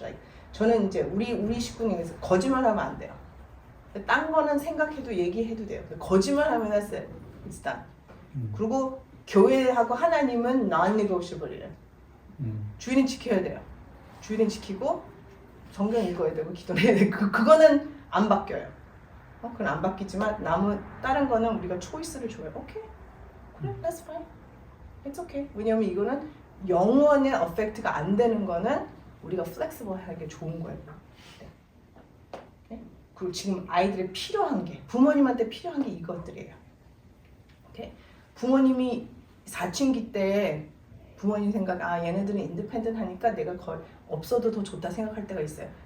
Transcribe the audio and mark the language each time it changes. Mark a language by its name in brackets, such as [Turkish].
[Korean] Like 저는 이제 우리 식구님에서 거짓말하면 안 돼요. 딴 거는 생각해도 얘기해도 돼요. 거짓말하면 [English] it's done. [Korean] 그리고 교회하고 하나님은 non-negotiable이래요. 주일은 지켜야 돼요. 주일은 지키고 성경 읽어야 되고 기도해야 되고 그거는 안 바뀌어요. 그건 안 바뀌지만 다른 거는 우리가 초이스를 줘요. 오케이, 그래, [English] that's fine, it's okay. [Korean] 왜냐면 이거는 영원의 어펙트가 안 되는 거는 우리가 플렉시블하게 좋은 거예요. 네? 그리고 지금 아이들의 필요한 게 부모님한테 필요한 게 이것들이에요. 오케이? 부모님이 사춘기 때 부모님 생각 얘네들은 인디펜던트 하니까 내가 거의 없어도 더 좋다 생각할 때가 있어요.